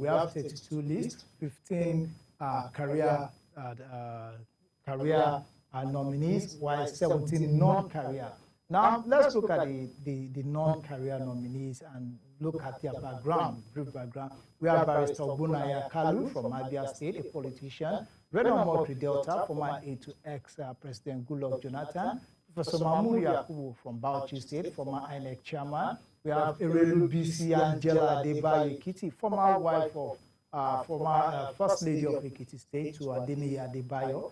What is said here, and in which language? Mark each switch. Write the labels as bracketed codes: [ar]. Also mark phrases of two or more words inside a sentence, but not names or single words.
[en] We have 32 lists, 15 career nominees, while 17 non-career. Now, let's look at the non-career nominees and look at their background, brief background. We have Barrister Ogbonnaya Kalu from Abia State, a politician. Reno Mokri Delta, former aide to ex-President Goodluck Jonathan. Professor Mahmood Yakubu from Bauchi State, former INEC chairman. We have Erelu Bisi Angela Adebayo Ekiti, former wife of former First Lady of Ekiti State, to Adeniyi Adebayo.